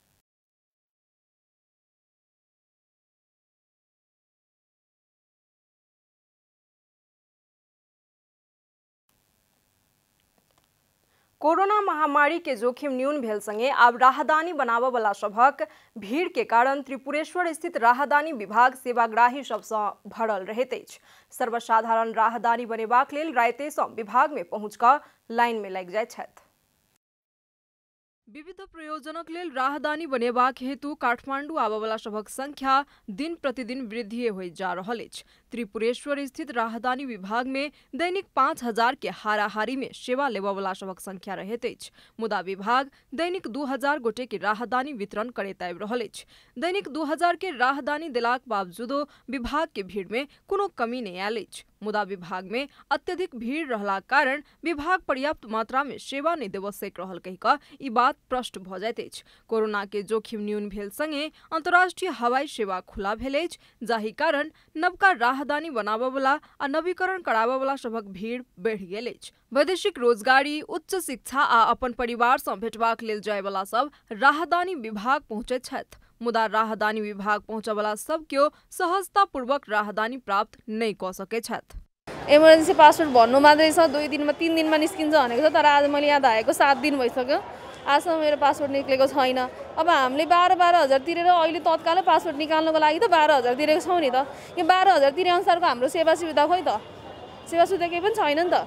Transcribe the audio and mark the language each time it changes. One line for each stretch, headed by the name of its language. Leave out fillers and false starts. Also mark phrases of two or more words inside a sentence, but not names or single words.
Maithili: कोरोना महामारी के जोखिम न्यून भेल संगे आब राहदानी बनाबय वाला सभक भीड़ के कारण त्रिपुरेश्वर स्थित राहदानी विभाग सेवाग्राही सबसँ भरल रहैत अछि। सर्वसाधारण राहदानी बनेबाक लेल राइतेसँ विभाग में पहुँच कऽ लाइन में लागि जाइत छथि। विविध प्रयोजनक लेल राहदानी बनेबाक हेतु काठमांडू आबयवला सभक संख्या दिन प्रतिदिन वृद्धि होइत जा रहल अछि। त्रिपुरेश्वर स्थित राहदानी विभाग में दैनिक 5000 के हाराहारी में सेवा लेबयवला सभक संख्या रहैत अछि। मुदा विभाग दैनिक 2000 गोटे के राहदानी वितरण करैत आबि रहल अछि। दैनिक 2000 के राहदानी देलाक बावजूदो विभाग के भीड़ में कोनो कमी नहीं आयल अछि। मुदा विभाग में अत्यधिक भीड़ रहलाक कारण विभाग पर्याप्त मात्रा में सेवा नहीं देबऽ सक रहल कहि कऽ ई बात प्रश्न भऽ जाइत अछि। कोरोना के जोखिम न्यून भेल संगे अंतर्राष्ट्रीय हवाई सेवा खुला भेल अछि, जाहि कारण नवका राहदानी बनाबय वाला आ नवीकरण कराबय वाला सभक भीड़ बढ़ि गेल अछि। वैदेशिक रोजगारी, उच्च शिक्षा आ अपन परिवार सँ भेटबाक लेल जाय वाला सब राहदानी विभाग पहुँचैत छथि। मुदा राहदानी विभाग पहुँचय वाला सब केओ सहजतापूर्वक राहदानी प्राप्त नहीं कऽ सकैत छथि।
English: emergency passport
Nepali: भन्नु मात्रै छ, 2 दिनमा 3 दिनमा निस्किन्छ भनेको छ, तर आज मैले यहाँ आएको 7 दिन भइसक्यो, आजसम्म मेरो पासपोर्ट निक्लेको छैन। अब हामीले 12,000 तिरेर अहिले तत्कालै पासपोर्ट निकाल्नको लागि त 12,000 तिरेको छौँ नि त। यो 12,000 तिरे अनुसारको हाम्रो सेवा सुविधा खोइ त, सेवा सुविधा केही पनि छैन नि त।